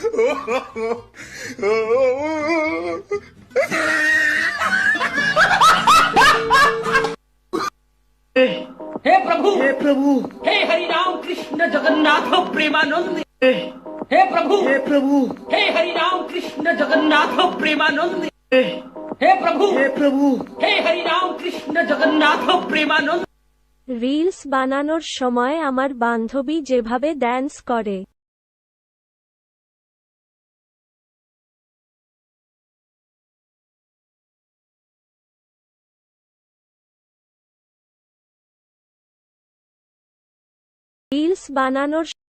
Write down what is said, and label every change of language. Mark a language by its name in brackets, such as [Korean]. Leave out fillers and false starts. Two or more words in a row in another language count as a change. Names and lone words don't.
[Hindi] हे प्रभु हे हरि राम कृष्ण जगन्नाथ प्रेमानंद हे प्रभु हे हरि राम कृष्ण जगन्नाथ प्रेमानंद हे प्रभु हे हरि राम कृष्ण जगन्नाथ प्रेमानंद। [Bangla] রিলস বানানোর সময় আমার বান্ধবী যেভাবে ড্যান্স করে রিলস বানানোর